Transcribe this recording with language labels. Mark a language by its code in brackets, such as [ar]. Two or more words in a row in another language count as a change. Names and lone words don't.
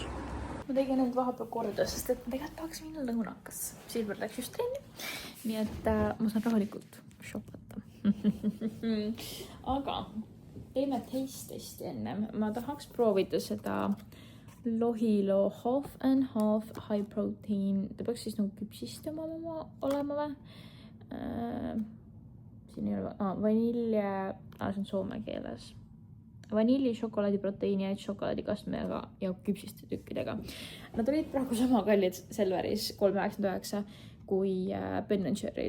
[et] Ma tegin nüüd vahepeal korda, sest et ma tegelikult tahaks minna lõunakas. Silver läks just trenni, nii et ma saan rahulikult shopata. Aga teeme [en] taste testi [et] ennem. Ma tahaks proovida seda Lohilo [en] half and half high protein. [et] Ta peaks siis nagu küpsistama olema või? Siin ei ole vanilje, see on soome keeles. Vanilli, šokolaadiproteiini, šokolaadikastmega ja küpsiste tükkidega. Nad olid praegu sama kallid Selveris 3,99 kui Ben & Jerry'd.